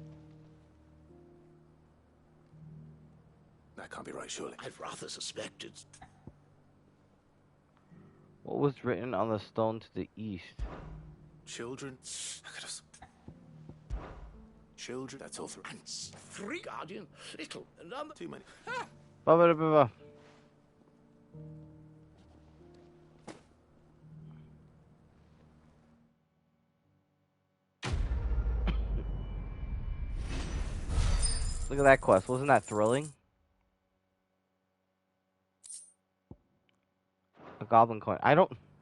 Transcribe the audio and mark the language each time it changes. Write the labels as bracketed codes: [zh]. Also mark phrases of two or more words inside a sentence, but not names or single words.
[en] That can't be right, surely. I'd rather suspect it's... What was written on the stone to the east? Children. I could have... Children. That's all three. And 3 guardian. Little. Number... Too many. Ba-ba-da-ba-ba. Look at that quest. Wasn't that thrilling? A goblin coin. I don't...